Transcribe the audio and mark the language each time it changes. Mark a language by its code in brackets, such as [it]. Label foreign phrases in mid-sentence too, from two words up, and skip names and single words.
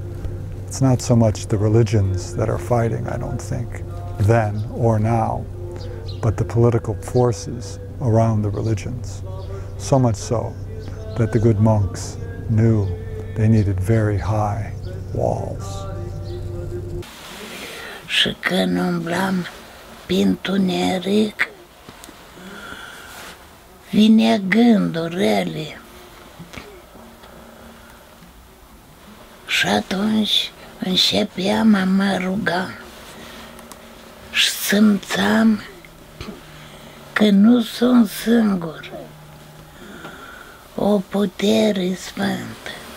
[en] It's not so much the religions that are fighting, I don't think, then or now, but the political forces around the religions. So much so that the good monks knew they needed very high walls. [ro] Și când umblam pe întuneric, vine gânduri rele. Și atunci începeam a mă ruga și simțeam că nu sunt singur, o putere sfântă.